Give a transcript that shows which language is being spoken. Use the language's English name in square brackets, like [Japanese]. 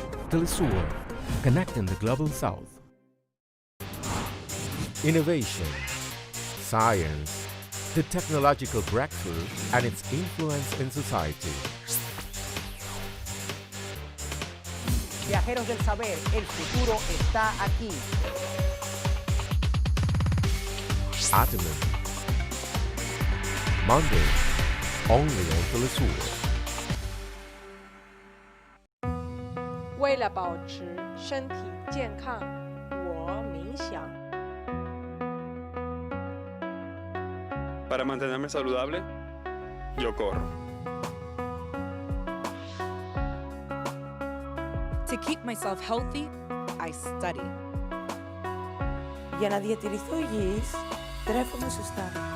[English] TeleSUR, connecting the global South. Innovation, science, the technological breakthrough and its influence in society. [Spanish] Viajeros del saber, el futuro está aquí. Atomy. [English] Monday, only on TeleSUR. [Chinese] 为了保持身体健康，我冥想。 [Spanish] Para mantenerme saludable, yo corro. [English] To keep myself healthy, I study. [Greek] Για να διατηρηθώ υγιής, τρέφομαι σωστά.